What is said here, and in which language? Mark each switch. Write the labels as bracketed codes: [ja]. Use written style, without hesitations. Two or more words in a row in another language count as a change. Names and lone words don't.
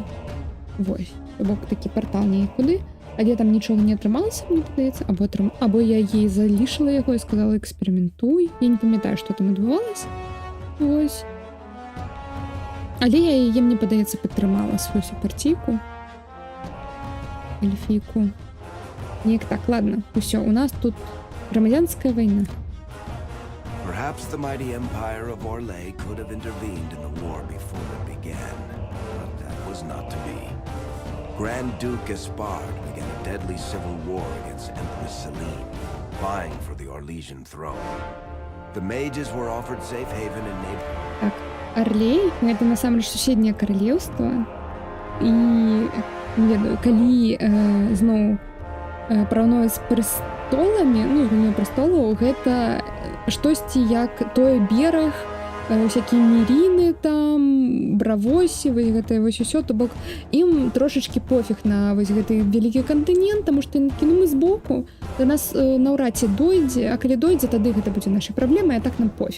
[be] Вось, бок такі партал нейкуды. Але там нічога не атрымалася, мне падаецца, або я ей залішила яго і сказала эксперыментуй. Я не памятаю, што там адбывалася. Вось. Але я яе, мне падаецца, падтрымала сваю супарційку. Эльфійку. Неяк так, ладно, усё, у нас тут грамадзянская вайна. [en] Perhaps the mighty empire of Orlais could have intervened in the war before it began, but that was not to be. Grand Duke Gaspard began a deadly civil war against Empress Celine, vying for the Orlesian throne. The mages were offered safe haven in neighborhood. [be] Так, Орлей — гэта насамрэч суседняе каралеўства. І не ведаю, калі зноў параўноўваць з прэстоламі, гульнёй прэстолаў, гэта штосьці як той бераг, всякие міріны там, бравосі, вось гэтае вось усё, то бок ім трошачкі пофіг на вось гэты вялікі кантынент, таму што мы збоку, да нас наўрад ці дойдзе, а калі дойдзе, тады гэта будзе нашай праблемай, а так нам пофіг.